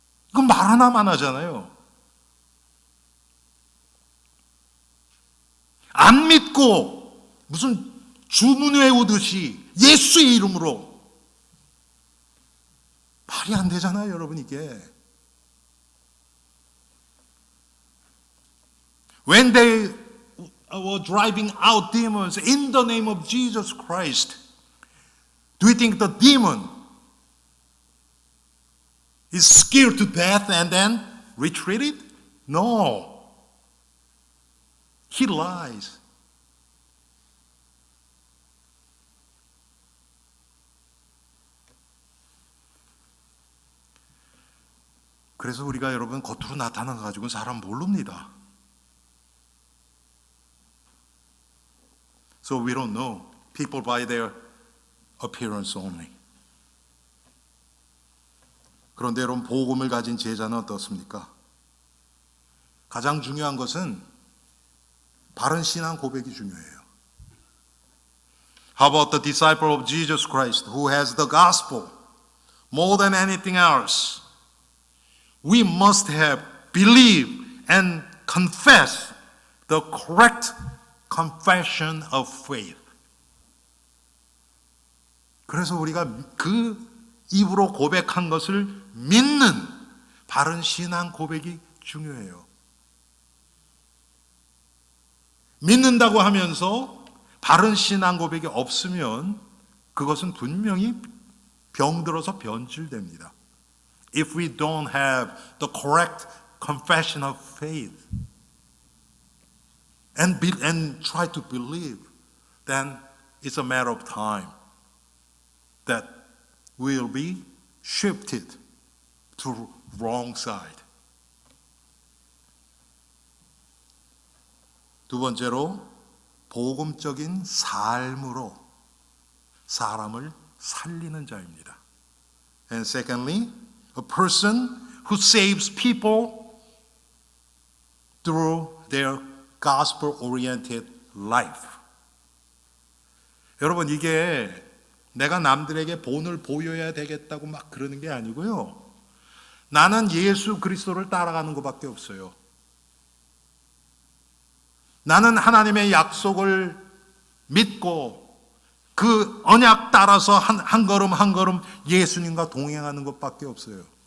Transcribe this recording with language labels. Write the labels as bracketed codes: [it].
[ko] 이건 말 하나만 하잖아요. 안 믿고 무슨 주문 외우듯이 예수의 이름으로 말이 안 되잖아요, 여러분 이게. [en] When they were driving out demons in the name of Jesus Christ, do you think the demon is scared to death and then retreated? No. He lies. [ko] 그래서 우리가 여러분 겉으로 나타나는 거 가지고는 사람 모릅니다. [en] So we don't know people by their appearance only. [ko] 그런데 여러분 복음을 가진 제자는 어떻습니까? 가장 중요한 것은 바른 신앙 고백이 중요해요. [en] How about the disciple of Jesus Christ who has the gospel more than anything else? We must have believed and confessed the correct confession of faith. [ko] 그래서 우리가 그 입으로 고백한 것을 믿는 바른 신앙 고백이 중요해요. 믿는다고 하면서 바른 신앙 고백이 없으면 그것은 분명히 병들어서 변질됩니다. [en] If we don't have the correct confession of faith and try to believe, then it's a matter of time that we'll be shifted to wrong side. [ko] 두 번째로 복음적인 삶으로 사람을 살리는 자입니다. [en] And secondly, a person who saves people through their gospel-oriented life. [ko] 여러분 이게 내가 남들에게 본을 보여야 되겠다고 막 그러는 게 아니고요. 나는 예수 그리스도를 따라가는 것밖에 없어요. 나는 하나님의 약속을 믿고 그 언약 따라서 한 걸음 한 걸음 예수님과 동행하는 것밖에 없어요.